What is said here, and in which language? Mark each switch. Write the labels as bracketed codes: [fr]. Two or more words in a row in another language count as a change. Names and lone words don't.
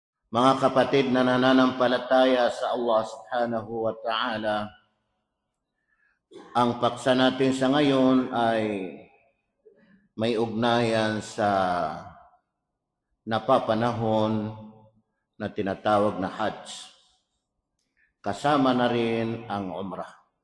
[tl] Mga kapatid na nananampalataya sa Allah [ar] سبحانه وتعالى, [tl] ang paksa natin sa ngayon ay may ugnayan sa napapanahon na tinatawag na Hajj. Kasama na rin ang Umrah.